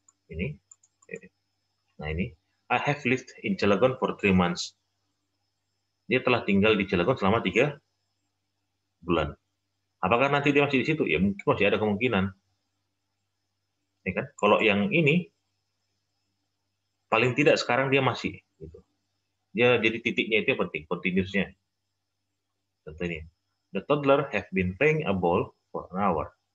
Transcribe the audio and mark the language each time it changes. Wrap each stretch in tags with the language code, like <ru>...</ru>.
<id>Ini, nah ini,</id> <en>I have lived in Cilegon for 3 months.</en> <id>Dia telah tinggal di Cilegon selama 3 bulan. Apakah nanti dia masih di situ? Ya mungkin masih ada kemungkinan. Ya kan? Kalau yang ini, paling tidak sekarang dia masih. Gitu. Dia jadi titiknya itu yang penting, continuousnya.</id> <en>Contohnya, the toddler have been playing a ball for an hour.</en>